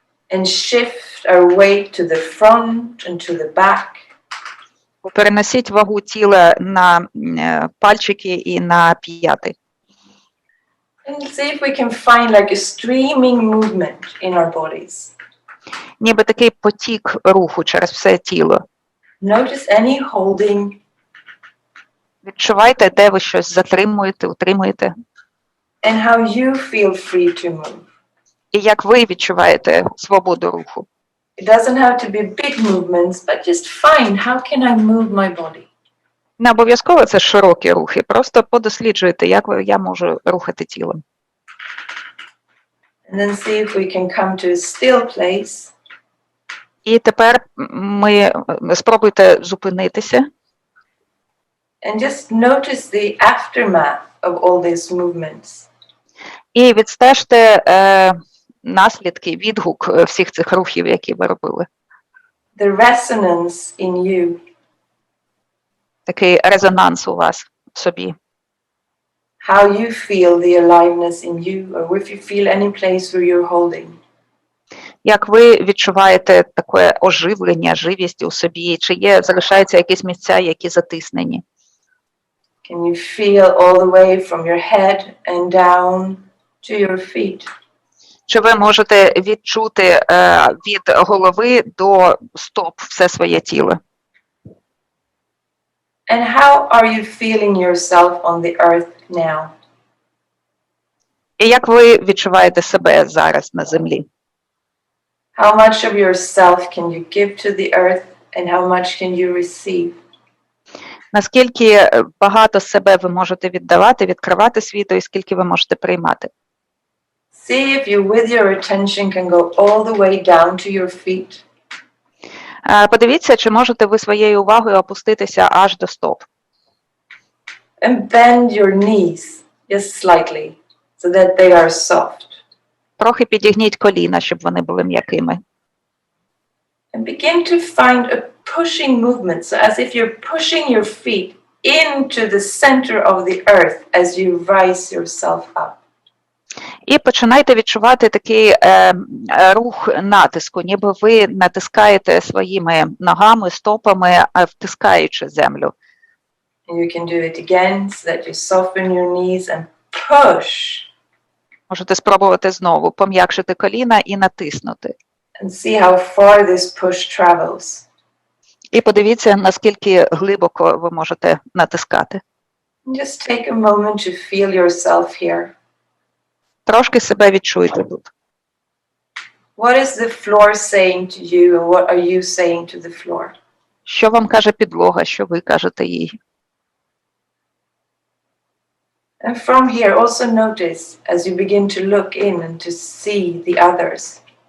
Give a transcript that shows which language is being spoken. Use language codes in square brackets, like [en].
[en] And shift our weight to the front and to the back. [uk] Переносіть вагу тіла на пальчики і на п'яти. [en] And see if we can find like a streaming movement in our bodies. [uk] Ніби такий потік руху через все тіло. [en] Notice any holding. [uk] Відчувайте, де ви щось затримуєте, утримуєте. [en] And how you feel free to move. [uk] І як ви відчуваєте свободу руху. [en] It doesn't have to be big movements, but just find how can I move my body. [uk] Не обов'язково це широкі рухи, просто подосліджуйте, як я можу рухати тілом. [en] And then see if we can come to a still place. [uk] І тепер спробуйте зупинитися. [en] And just notice the aftermath of all these movements. [uk] І відстежте наслідки, відгук всіх цих рухів, які ви робили. [en] The resonance in you. [uk] Такий резонанс у вас в собі. [en] How you feel the aliveness in you, or if you feel any place where you're holding. [uk] Як ви відчуваєте таке оживлення, живість у собі? Чи залишаються якісь місця, які затиснені? [en] Can you feel all the way from your head and down to your feet? [uk] Чи ви можете відчути від голови до стоп все своє тіло? [en] And how are you feeling yourself on the earth now? [uk] І як ви відчуваєте себе зараз на землі? [en] How much of yourself can you give to the earth and how much can you receive? [uk] Наскільки багато себе ви можете віддавати, відкривати світу, і скільки ви можете приймати? [en] See if you with your attention can go all the way down to your feet. [uk] Подивіться, чи можете ви своєю увагою опуститися аж до стоп. [en] And bend your knees just slightly so that they are soft. [uk] Трохи підігніть коліна, щоб вони були м'якими. [en] And begin to find a pushing movement, so as if you're pushing your feet into the center of the earth as you rise yourself up. [uk] І починайте відчувати такий рух натиску, ніби ви натискаєте своїми ногами, стопами, втискаючи землю. [en] And you can do it again so that you soften your knees and push. [uk] Можете спробувати знову пом'якшити коліна і натиснути. [en] And see how far this push travels. [uk] І подивіться, наскільки глибоко ви можете натискати. [en] And just take a moment to feel yourself here. [uk] Трошки себе відчуйте тут. [en] What is the floor saying to you and what are you saying to the floor? [uk] Що вам каже підлога, що ви кажете їй? [en] And from here, also notice as you begin to look in and to see the others.